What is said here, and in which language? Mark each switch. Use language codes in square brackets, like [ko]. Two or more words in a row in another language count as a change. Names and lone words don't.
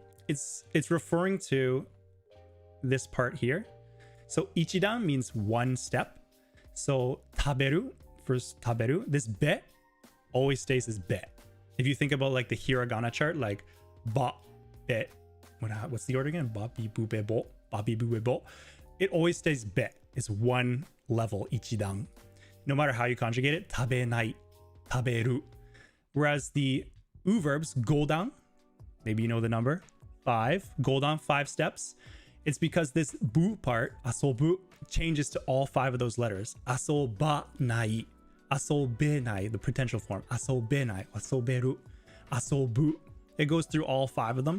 [en] it's referring to this part here. So ichidan means one step. So taberu, first taberu, this be always stays as be. If you think about like the hiragana chart, like ba, be, what's the order again? [ja] Ba, bi, bu, be, bo, ba, bi, bu, be, bo. [en] It always stays be. It's one level, ichidan. No matter how you conjugate it, [ja] tabenai, taberu. [en] Whereas the u verbs, goldan, maybe you know the number, 5, goldan, 5 steps. It's because this bu part, asobu, changes to all 5 of those letters. [ja] Asobanai, asobenai, [en] the potential form. [ja] Asobenai, asoberu, asobu. [en] It goes through all 5 of them.